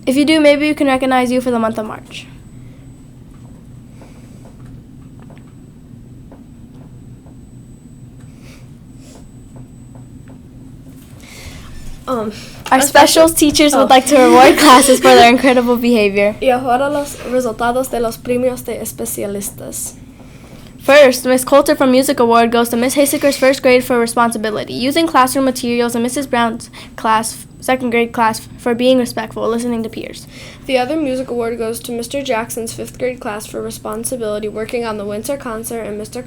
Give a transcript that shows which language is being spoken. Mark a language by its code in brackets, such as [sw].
[en] If you do, maybe we can recognize you for the month of March. Our special teachers would like to reward classes for their incredible behavior. [es] Y ahora los resultados de los premios de especialistas. [en] First, Miss Coulter from Music Award goes to Miss Hayseker's 1st grade for responsibility, using classroom materials, and Mrs. Brown's class, 2nd grade class, for being respectful, listening to peers. The other music award goes to Mr. Jackson's 5th grade class for responsibility, working on the winter concert, and Mr.